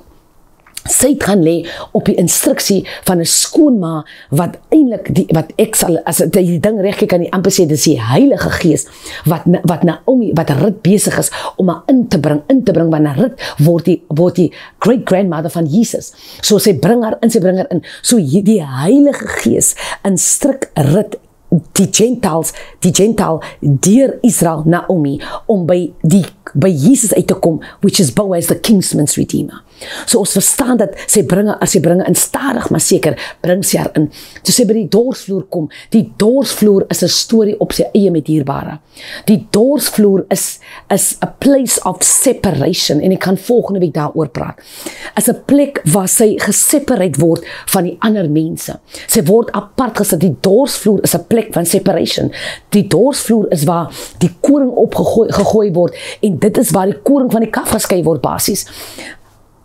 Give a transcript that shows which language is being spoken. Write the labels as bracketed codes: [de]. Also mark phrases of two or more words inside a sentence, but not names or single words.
[af] Sy het gaan lê op die instruksie van 'n skoonma, wat eintlik, wat ek sal, as die ding reg kyk, kan die amper sê, dis die Heilige Gees, wat Naomi, wat Rut besig is, om haar in te bring, want Rut word die great-grandmother van Jesus. So sy bring haar in, so die Heilige Gees instruk Rut, die Gentile deur Israel, Naomi, om by Jesus uit te kom, [en] which is Boaz, the kinsman's redeemer. [af] So ons verstaan dat sy bringe in, stadig maar seker, bring sy haar in. So sy by die dorsvloer kom, die dorsvloer is 'n storie op sy eie met dierbare. Die dorsvloer is [en] a place of separation, [af] en ek kan volgende week daaroor praat. Is 'n plek waar sy geseparate word van die ander mense. Sy word apart gesit. Die dorsvloer is 'n plek van separation. Die dorsvloer is waar die koring opgegooi word, en dit is waar die koring van die kaf geskei word basies.